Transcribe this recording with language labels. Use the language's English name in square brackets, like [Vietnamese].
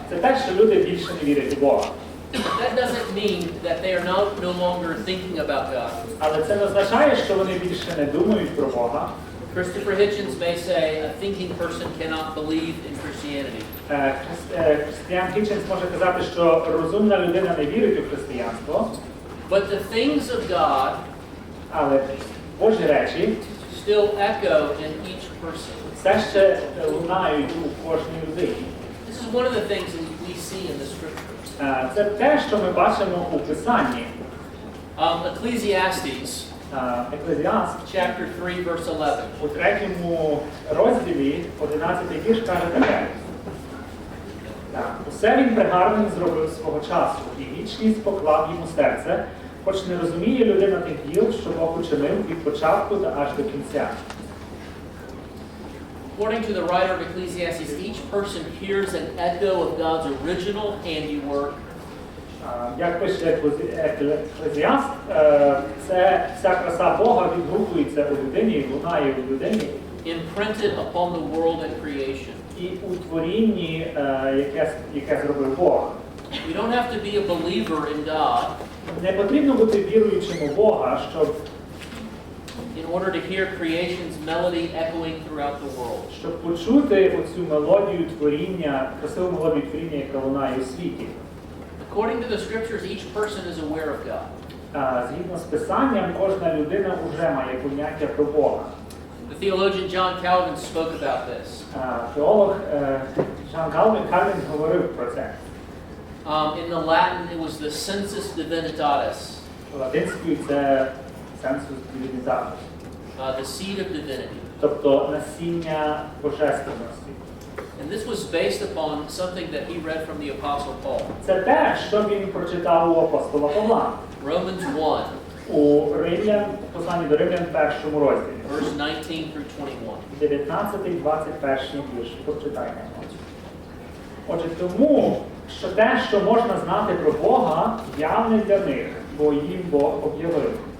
[Ukrainian] це те, що люди більше не вірять у Бога. [English] That doesn't mean that they are no longer thinking about God. [Ukrainian] Але це не означає, що вони більше не думають про Бога. [English] Christopher Hitchens may say a thinking person cannot believe in Christianity. [Ukrainian] Християн Хітченс може казати, що розумна людина не вірить у християнство. [English] But the things of God [Ukrainian] Але Божі речі [English] still echo in each person. [Ukrainian] все ще лунають у кожній людині. [English] This is one of the things that we see in the scriptures. [Ukrainian] Це те, що ми бачимо у Писанні. [English] Ecclesiastes, [Ukrainian] Еклезіаст, [English] chapter 3, verse 11. [Ukrainian] у 3 розділі 11-й вірш каже таке. Усе він пригарним зробив свого часу, і вічність поклав йому серце, хоч не розуміє людина тих діл, що Бог учинив від початку та аж до кінця. [English] According to the writer of Ecclesiastes, each person hears an echo of God's original handiwork. [Ukrainian] Як пише Еклезіаст, це вся краса Бога відгукується у людині, лунає у людині. [English] Imprinted upon the world and creation. [Ukrainian] І у творінні, яке зробив Бог. [English] We don't have to be a believer in God. [Ukrainian] Не потрібно бути віруючим у Бога, щоб [English] in order to hear creation's melody echoing throughout the world. [Ukrainian] Щоб почути оцю мелодію творіння, красиву мелодію творіння, яка лунає у світі. [English] According to the scriptures, each person is aware of God. [Ukrainian] Згідно з Писанням, кожна людина вже має поняття про Бога. [English] The theologian John Calvin spoke about this. [Ukrainian] Теолог Жан Кальвін говорив про це. [English] In the Latin, it was the sensus divinitatis. [Ukrainian] Латинською це sensus divinitatis. [English] The seed of divinity. [Ukrainian] Тобто насіння божественності. [English] And this was based upon something that he read from the Apostle Paul. [Ukrainian] Це те, що він прочитав у апостола Павла. [English] Romans 1. [Ukrainian] У посланні до Римлян 1 розділі. [English] Verse 19 through 21. [Ukrainian] 19-21 вірш. Прочитаємо. Отже, тому, що те, що можна знати про Бога, явне для них, бо їм Бог об'явив.